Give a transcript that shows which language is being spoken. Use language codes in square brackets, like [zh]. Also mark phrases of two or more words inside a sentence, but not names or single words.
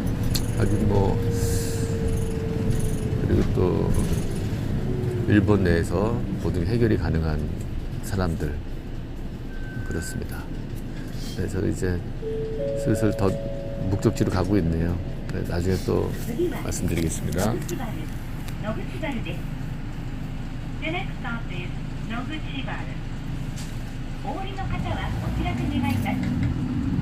[ko] 아주 뭐 그리고 또 일본 내에서 모든 해결이 가능한 사람들 그렇습니다. 네, 저도 이제 슬슬 더 목적지로 가고 있네요. 네, 나중에 또 말씀드리겠습니다. [ja] 野口原です。 [en] The next stop is [ja] 野口原。お降りの方はお知らせ願います。